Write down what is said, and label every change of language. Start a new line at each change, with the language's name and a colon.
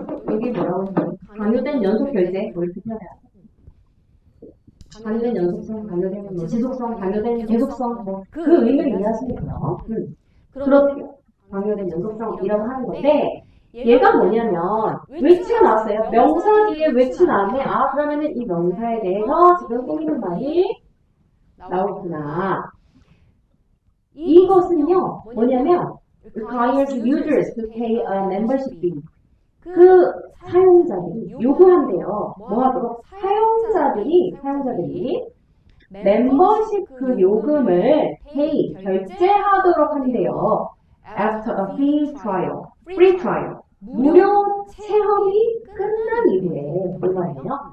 Korean: 여기 뭐라고 했어요? 강요된 연속 결제 뭐 이렇게 표현해요. 강요된 연속성, 강요된 지속성, 강요된 계속성 그 의미를 이해하시면 돼요. 그렇죠. 강요된 연속성이라고 하는 건데 얘가 뭐냐면 외치가 나왔어요. 명사 뒤에 외치 나왔네. 아, 그러면은 이 명사에 대해서 지금 꾸미는 말이 나오구나. 이것은요 뭐냐면
English: requires users to pay a membership fee.
Korean: 그 사용자들이 요구한대요. 뭐 하도록? 사용자들이 멤버십 그 요금을 pay, 결제하도록 한대요.
English: After a free trial.
Korean: 무료 체험이 끝난 이후에 얼마예요?